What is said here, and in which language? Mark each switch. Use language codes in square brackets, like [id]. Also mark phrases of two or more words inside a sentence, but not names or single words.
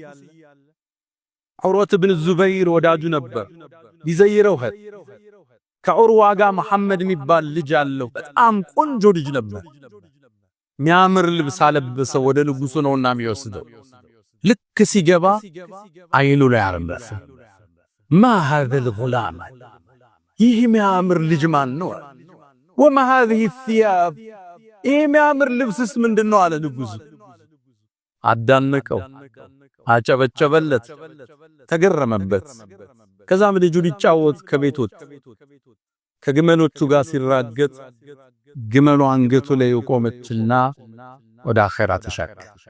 [am] ዑርወት ኢብኑ ዙበይር ወዳጁ ነበር። ሊዘይረው ከዑርዋ ጋር መሐመድ የሚባል ልጅ አለው። በጣም ቆንጆ ልጅ ነበር። ሚያምር ልብስ አለበሰው። ወደ ንጉሱ ነውና የሚወስደው። ልክ ሲገባ አይኑ ላይ አረፈ። [ar] ما هذا الغلام [am] ይህ ሚያምር ልጅ ማን ነው? [ar] وما هذه الثياب [am] ይህ ሚያምር ልብስስ ምንድነው አለ ንጉሱ። አዳነቀው፣ አጨበጨበለት፣ ተገረመበት። ከዛም ልጁ ሊጫወት ከቤት ወጣ። ከግመሎቹ ጋር ሲራገጥ ግመሉ አንገቱ ላይ ቆመችና ወደ አኺራ ተሻገረ።